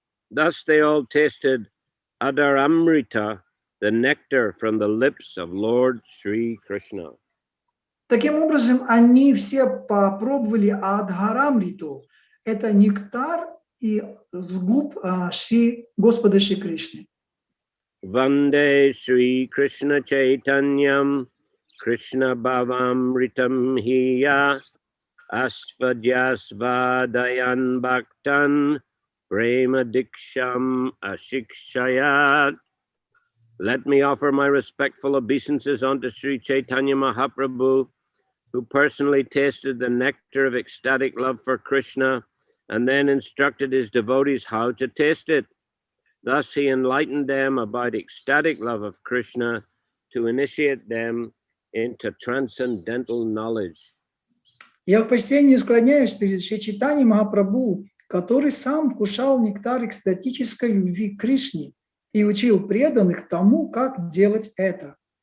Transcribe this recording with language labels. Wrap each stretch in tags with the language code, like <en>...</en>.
<en>Thus they all tasted Adaramrita, the nectar from the lips of Lord Sri Krishna.</en> <ru>Таким образом, они все попробовали Адхарамриту. Это нектар и с губ Господа Шри Кришны.</ru> <sa>Vande Sri Krishna Chaitanyam Krishna Bhavamritam Hiya Asvadyasvadayan Bhaktan Prema Diksham Ashikshayat.</sa> <en>Let me offer my respectful obeisances unto Sri Chaitanya Mahaprabhu, who personally tasted the nectar of ecstatic love for Krishna and then instructed his devotees how to taste it. Thus he enlightened them about ecstatic love of Krishna to initiate them into transcendental knowledge.</en> <ru>Я в почтении склоняюсь перед Шри Чайтаньи Махапрабху, который сам вкушал нектар экстатической любви к Кришне и учил преданных тому, как делать это.</ru>